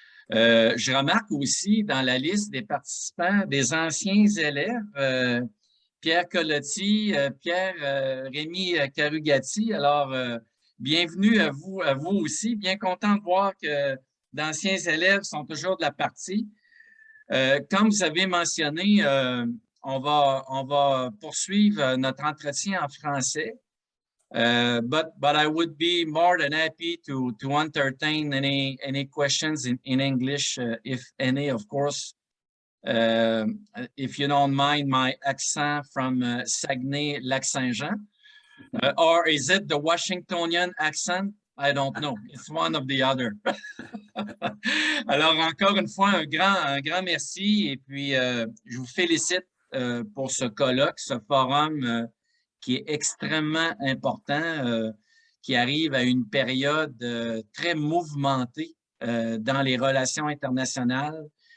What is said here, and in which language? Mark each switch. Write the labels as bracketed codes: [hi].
[fr] Je remarque aussi dans la liste des participants des anciens élèves, Pierre Colotti, Pierre Rémi Carugati. Alors, bienvenue à vous aussi. Bien content de voir que d'anciens élèves sont toujours de la partie. Comme vous avez mentionné, on va poursuivre notre entretien en français. [en] But I would be more than happy to entertain any questions in English, if any, of course. If you don't mind my accent from Saguenay, Lac-Saint-Jean, or is it the Washingtonian accent? I don't know. It's one of the other. [fr] Alors encore une fois, un grand merci et puis je vous félicite pour ce colloque, ce forum qui est extrêmement important, qui arrive à une période très mouvementée dans les relations internationales.